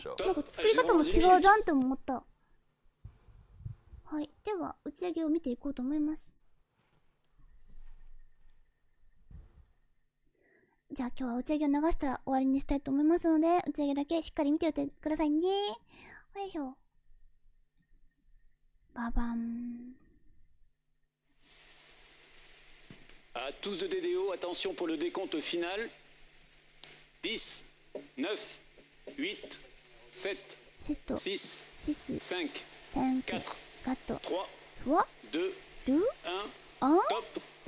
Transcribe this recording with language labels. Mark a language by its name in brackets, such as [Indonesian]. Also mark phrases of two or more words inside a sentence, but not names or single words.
[Japanese] なんか作り方も違うじゃんって思った。はい、では打ち上げを見ていこうと思います。じゃあ今日は打ち上げを流したら終わりにしたいと思いますので、打ち上げだけしっかり見ておいてくださいね。よいしょ。ババン。 [French] À tous de DDO, attention pour le décompte final. 10, 9, 8, 7, 6, 5, 4, 3, 2, 1, top.